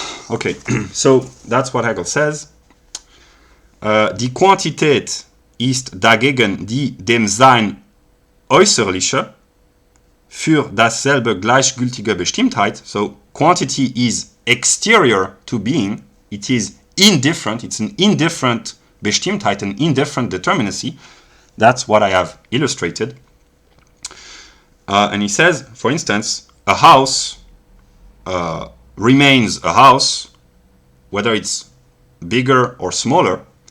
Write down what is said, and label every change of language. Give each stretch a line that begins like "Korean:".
English: Okay, so that's what Hegel says.
German: Die Quantität ist dagegen die dem Sein äußerliche für dasselbe gleichgültige Bestimmtheit.
English: So quantity is exterior to being. It is indifferent. It's an indifferent Bestimmtheit, an indifferent determinacy. That's what I have illustrated. And he says, for instance, a house remains a house, whether it's bigger or smaller.